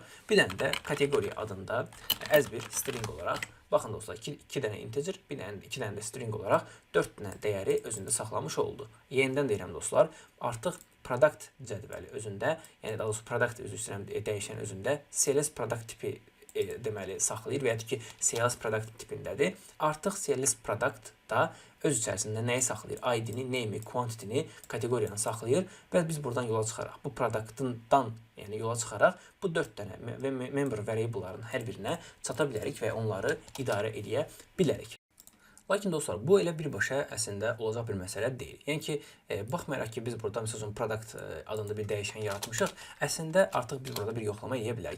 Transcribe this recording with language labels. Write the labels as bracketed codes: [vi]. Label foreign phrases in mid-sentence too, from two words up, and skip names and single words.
[az] Bir dənə də kateqoriya adında as bir string olaraq, baxın dostlar, 2 dənə integer, 2 dənə də string olaraq 4 dənə dəyəri özündə saxlamış oldu. Yenidən deyirəm dostlar, artıq product cədvəli özündə, yəni daha doğrusu product dəyişən özündə CLS product tipi deməli saxlayır və ya ki, CLS product tipindədir. Artıq CLS product da öz içərisində nəyi saxlayır? ID-ni, name-i, quantity-ni, kateqoriyanı saxlayır və biz buradan yola çıxaraq, bu product-dan yəni yola çıxaraq bu 4 dənə və [en] member variable- [az] ların hər birinə çata bilərik və onları idarə edə bilərik. Lakin dostlar, bu elə birbaşa əslində olacaq bir məsələ deyil. Yəni ki, baxmayaraq ki, biz burada məsələn product adında bir dəyişən yaratmışıq, əslində artıq biz burada bir yoxlama edə bilərik.